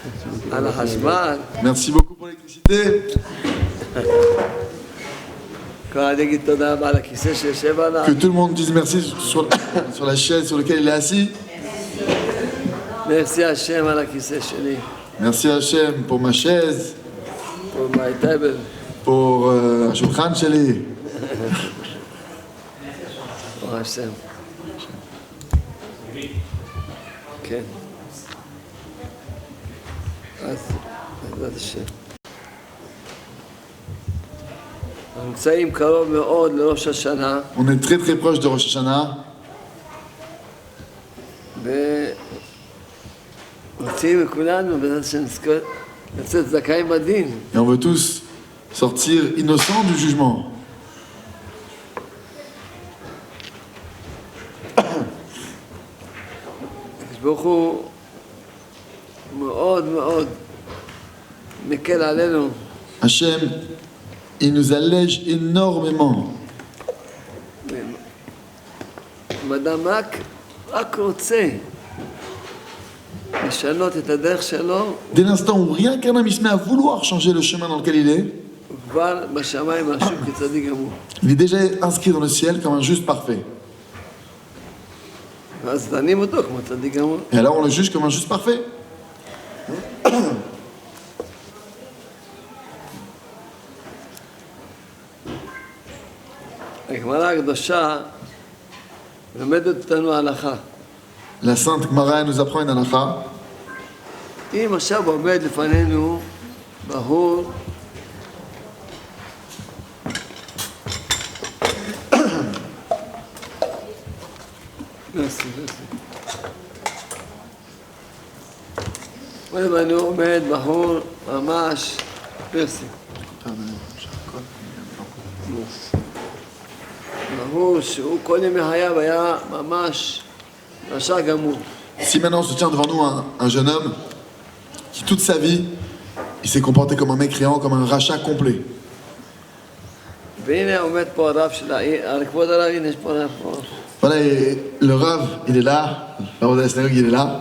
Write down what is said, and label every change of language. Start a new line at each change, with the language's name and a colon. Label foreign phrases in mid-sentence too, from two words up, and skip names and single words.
Hebrew: על החשמל.
French: Merci beaucoup pour l'électricité.
Hebrew: כבר אני אגיד תודה רבה על הכיסא שיושב עליו.
French: Que tout le monde dise merci sur la chaise sur laquelle il est assis.
Hebrew: merci השם על הכיסא שלי.
French: Merci Hachem pour ma chaise,
English: pour my table.
Hebrew: pour השולחן שלי. ברוך השם. כן. אז בעזרת השם. אנחנו נמצאים קרוב מאוד לראש השנה.
French: On est très très proche de Rosh Hashanah.
Hebrew: ורוצים מכולנו בעזרת השם לצאת זכאים בדין.
French: Et on veut tous sortir innocents du jugement.
Hebrew: ברוך הוא מאוד מאוד מקל עלינו.
French: Hachem, il nous allège énormément.
Hebrew: אם אדם רק רוצה לשנות את הדרך שלו,
French: Dès l'instant où rien qu'un homme il se met à vouloir changer le chemin dans lequel il est,
Hebrew: הוא כבר בשמיים רשום כצדיק גמור.
French: il est déjà inscrit dans le ciel comme un juste parfait.
Hebrew: ואז דנים אותו כמו צדיק גמור.
French: Et alors on le juge comme un juste parfait.
Hebrew: הגמרא הקדושה מלמדת אותנו הלכה.
French: La sainte Gemara nous apprend une halakha.
Hebrew: אם עכשיו עומד לפנינו בחור לפנינו עומד בחור ממש פרסי. בחור שהוא כל ימי חייו היה ממש רשע גמור.
French: Si maintenant se tient devant nous un jeune homme qui toute sa vie il s'est comporté comme un mécréant, comme un rachat complet.
Hebrew: והנה עומד פה הרב של העיר, כבוד הרב, הנה יש פה רב פה.
French: Voilà, et le Rav, il est là, le Rav de la synagogue, il est là.